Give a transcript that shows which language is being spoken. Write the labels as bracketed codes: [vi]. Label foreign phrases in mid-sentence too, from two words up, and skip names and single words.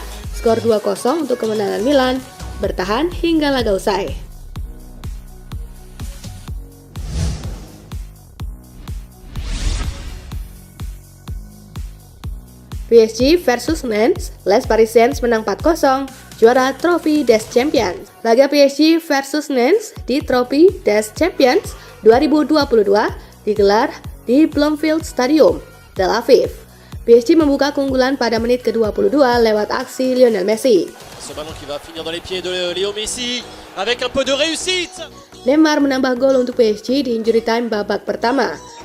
[id] Skor 2-0 untuk kemenangan Milan bertahan hingga laga usai. PSG versus Nantes, [fr] Les Parisiens [id] menang 4-0, juara Trophée des Champions. Laga PSG versus Nantes di Trophée des Champions 2022 digelar di Bloomfield Stadium, Tel Aviv. PSG membuka keunggulan pada menit ke-22 lewat aksi Lionel Messi. Neymar menambah gol untuk PSG di [en] injury time [id] babak pertama.